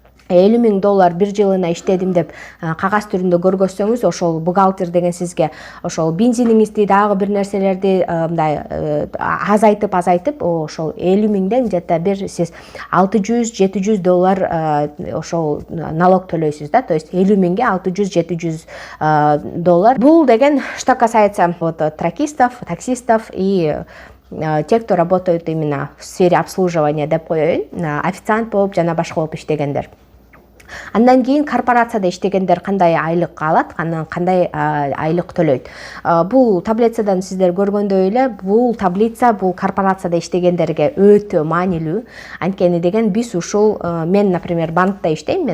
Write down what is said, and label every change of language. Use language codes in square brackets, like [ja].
[ky] $50,000 бир жылына иштедим деп кагаз түрүндө көргөзсөңүз, ошол бухгалтер деген сизге ошол бензиниңизди дагы бир нерселерди мындай азайтып ошол 50,000ден где-то бир сиз $600-700 ошол налог төлөйсүз да. То есть 50,000ге $600-700. [ru] Бул деген что касается вот тракистов, таксистов и те, кто работают именно в сфере обслуживания [ky] деп коеюн, официант болуп жана башка болуп иштегендер. Андан кийин корпорацияда иштегендер кандай айлык алат, кандай айлык төлөйт. Бул таблицадан сиздер көргөндөй эле, бул таблица бул корпорацияда иштегендерге өтө маанилүү. Анткени деген биз ушул мен, например, банкта иштейм.